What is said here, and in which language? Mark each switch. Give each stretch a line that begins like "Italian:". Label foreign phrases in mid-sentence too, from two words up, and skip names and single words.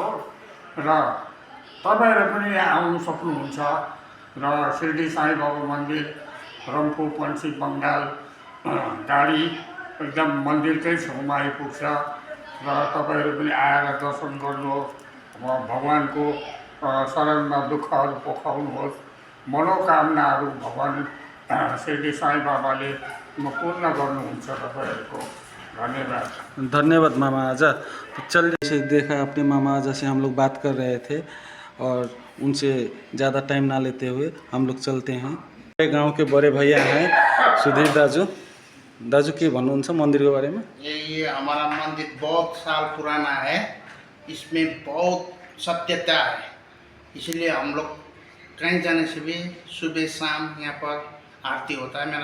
Nepali: र तपाईँहरू पनि यहाँ आउनु सक्नुहुन्छ र शिरडी साईं बाबा मन्दिर रम्फू पश्चिम बङ्गाल गाडी एकदम मन्दिरकै छेउमा आइपुग्छ र तपाईँहरू पनि आएर दर्शन गर्नुहोस्। भगवानको शरणमा दुःखहरू पोखाउनुहोस्, मनोकामनाहरू भगवान शिरडी साईं बाबाले पूर्ण गर्नुहुन्छ तपाईँहरूको। धन्यवाद। धन्यवाद मामा आजा।
Hindi: तो चल जैसे देखा अपने मामा आजा से हम लोग बात कर रहे थे और उनसे ज़्यादा टाइम ना लेते हुए हम लोग चलते हैं। मेरे गांव के बड़े भैया हैं सुधीर दाजू। दाजू
Nepali: के भन्नुहुन्छ
Hindi: मंदिर के बारे में? ये हमारा मंदिर बहुत साल पुराना है, इसमें बहुत सत्यता है, इसलिए हम लोग कहीं जाने से भी सुबह शाम यहाँ पर आरती होता है।